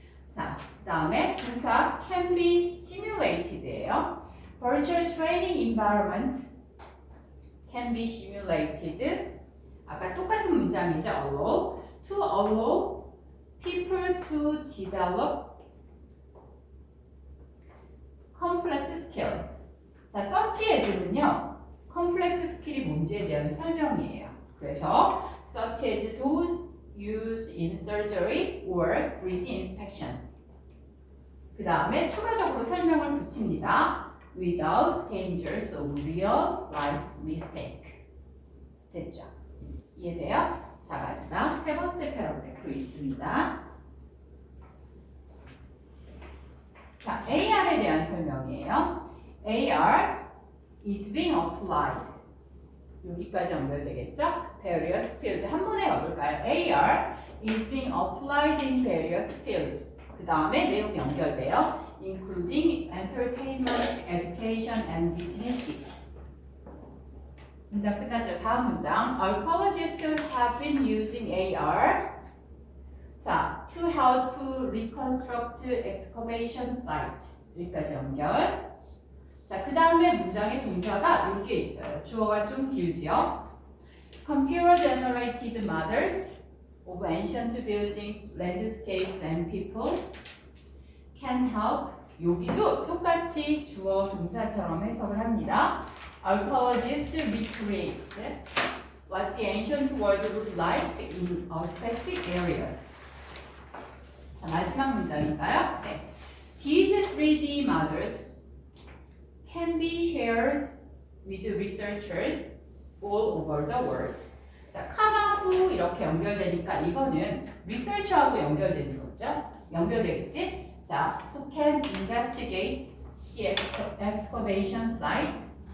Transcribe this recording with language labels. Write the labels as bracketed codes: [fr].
[ko] 자, 그 다음에 동사 [en] can be simulated [ko] 예요. [en] virtual training environment can be simulated. [ko] 아까 똑같은 문장이죠. [en] allow, to allow people to develop complex skills. [ko] 자, search에서는요, complex skill이 뭔지에 대한 설명이에요. 그래서 [en] such as those used in surgery or breathing inspection. [ko] 그 다음에 추가적으로 설명을 붙입니다. [en] Without dangers of real life mistake. [ko] 됐죠? 이해돼요? 자, 마지막 세 번째 패러그래프 있습니다. 자, AR에 대한 설명이에요. [en] AR is being applied. [ko] 여기까지 연결되겠죠? [en] Various fields. [ko] 한 번에 가볼까요? [en] AR is being applied in various fields. [ko] 그 다음에 내용이 연결돼요. [en] Including entertainment, education, and businesses. [ko] 문장 끝났죠? 다음 문장. [en] Archaeologists have been using AR 자, to help reconstruct excavation sites. [ko] 여기까지 연결. 자, 그 다음에 문장의 동사가 여기에 있어요. 주어가 좀 길죠? [en] Computer generated models of ancient buildings, landscapes, and people can help. [ko] 여기도 똑같이 주어 동사처럼 해석을 합니다. [en] Archaeologists recreate what the ancient world looked like in a specific area. [ko] 자, 마지막 문장인가요? 네. [en] These 3D models can be shared with researchers all over the world. [ko] 자, 카마 후 이렇게 연결되니까 이거는 리서치하고 연결되는 거죠? 연결되겠지? [en] 자, who can investigate the excavation site.